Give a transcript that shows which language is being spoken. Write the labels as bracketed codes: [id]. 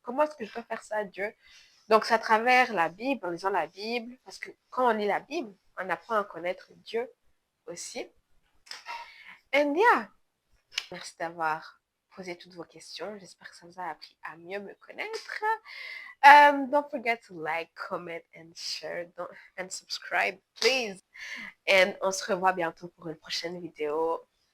[fr] Comment est-ce que je peux faire ça, Dieu? Donc, c'est à travers la Bible, en lisant la Bible. Parce que quand on lit la Bible, on apprend à connaître Dieu aussi. [en] And yeah, [fr] merci d'avoir posé toutes vos questions. J'espère que ça vous a appris à mieux me connaître. [en] Don't forget to like, comment, and share, and subscribe, please. And [fr] on se revoit bientôt pour une prochaine vidéo.